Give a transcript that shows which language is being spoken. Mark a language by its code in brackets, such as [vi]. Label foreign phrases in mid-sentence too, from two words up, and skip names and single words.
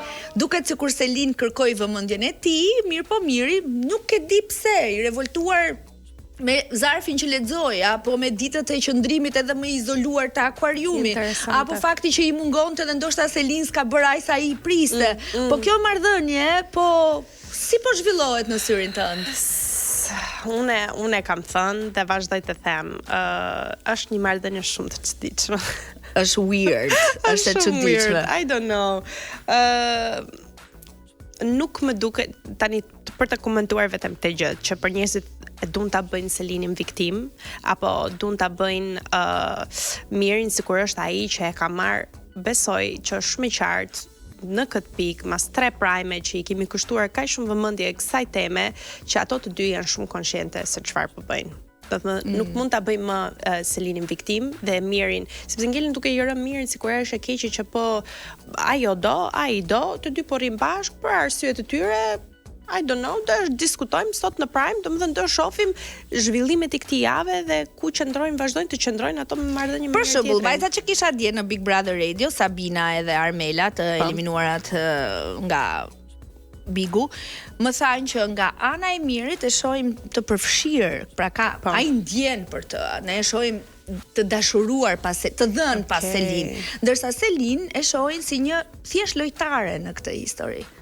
[sq] Duket sikur Selin kërkoi vëmendjen e tij, mirë po Miri nuk e di pse, i revoltuar me zarfin që lexoi, apo me ditët e qëndrimit edhe më izoluar të akvariumi, apo fakti që i mungonte dhe ndoshta Selin s'ka bërë aq sa i priste. Po kjo marrëdhënie, po si po zhvillohet në syrin tënd? Unë kam thënë dhe vazhdoj të them, është një marrëdhënie shumë të çuditshme. Është weird, është e çuditshme. [en] I don't know. [sq] Nuk më duket tani për të komentuar vetëm këtë gjë, që për njerëzit e duan ta bëjnë Selinin viktim, apo duan ta bëjnë Mirin sikur është ai që e ka marr, besoj që është shumë i qartë në këtë pikë, mas 3 prime që i kemi kushtuar kaq shumë vëmendje kësaj teme, që ato të dy janë shumë konsciente se çfarë po bëjnë. Nuk mund ta bëjmë më Selinin viktim dhe Mirin, sepse ngelen duke i rënë Mirin sikur është e keqe që po ajo do, ai do, të dy po rrin bashkë për arsye të tyre. [en] I don't know, [sq] do diskutojmë sot në Prime, domethënë do shohim zhvillimet e këtij jave dhe ku qëndrojnë, vazhdojnë të qëndrojnë ato me marrëdhënie me Për shembull, vajza që kisha dje në Big Brother Radio, Sabina edhe Armela, të eliminuarat nga Bigu, më thanë që nga ana e Mirit e shohim të përfshirë, pra ai ndjen për të, ne e shohim të dashuruar të dhënë pas Selin, ndërsa Selin e shohin si një thjesht lojtare në këtë histori.